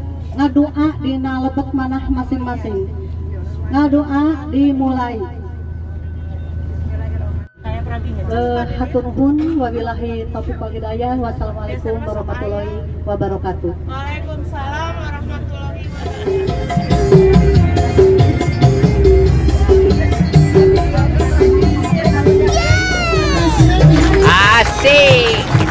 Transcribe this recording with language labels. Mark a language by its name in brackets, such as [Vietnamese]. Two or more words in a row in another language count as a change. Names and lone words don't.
[Sundanese] ngadoa dina lebet manah masing-masing. Ngadoa dimulai. Hatur nuhun, [Arabic] وبالله التوفيق والهداية. والسلام عليكم ورحمة الله وبركاته. وعليكم السلام ورحمة الله وبركاته. [Sundanese] Asik.